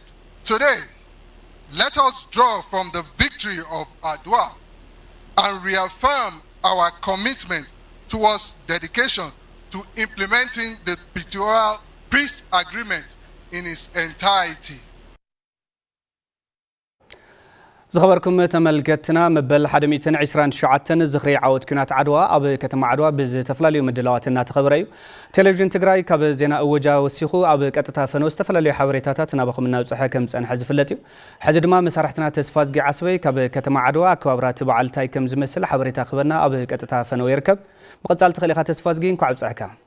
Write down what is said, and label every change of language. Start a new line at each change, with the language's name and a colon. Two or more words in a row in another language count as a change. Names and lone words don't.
English: Today, let us draw from the victory of Adwa and reaffirm our commitment towards dedication to implementing the Pretoria Peace Agreement in its entirety.
Tigrinya: ዝኸበርኩም ተመልከትና መበል 129 ዝኽሪ ዓወት ኩናት ዓድዋ ኣብ ከተማ ዓድዋ ብዝተፈላለዩ ምድላዋት እናተኸበረ እዩ። ቴሌቪዥን ትግራይ ካብ ዜና እወጃ ወሲኹ ኣብ ቀጥታ ፈኖ ዝተፈላለዩ ሓበሬታታት ናባኹም እናብፅሐ ከም ዝፀንሐ ዝፍለጥ እዩ። ሕዚ ድማ መሳርሕትና ተስፋ ዝጊ ዓስበይ ካብ ከተማ ዓድዋ ኣከባብራት በዓል እንታይ ከም ዝመስል ሓበሬታ ክበና ኣብ ቀጥታ ፈኖ ይርከብ። መቐጻል ትኽእል ኢኻ ተስፋ ዝጊ እንኳዕ ኣብፅሕካ።